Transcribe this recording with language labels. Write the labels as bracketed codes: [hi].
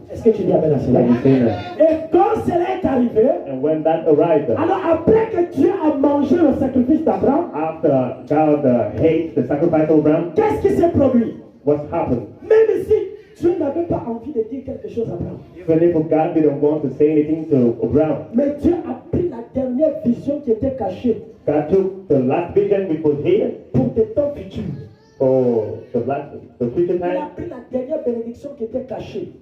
[fr] Est-ce que tu dis Amen à cela? [en] Can you say amen? [fr] Et quand cela est arrivé, [en] And when that arrived, [fr] alors après que Dieu a mangé le sacrifice d'Abraham, [en] after God hates the sacrifice of Abraham, [fr] qu'est-ce qui s'est produit? [en] what happened? [fr] Même si Dieu n'avait pas envie de dire quelque chose à Abraham, [en] Even if God didn't want to say anything to Abraham, [fr] mais Dieu a pris la dernière vision qui était cachée [en] God took the last vision which was hidden [fr] pour des temps futurs. [en] for the future [fr] Il a [en] time. [fr] pris la dernière bénédiction qui était cachée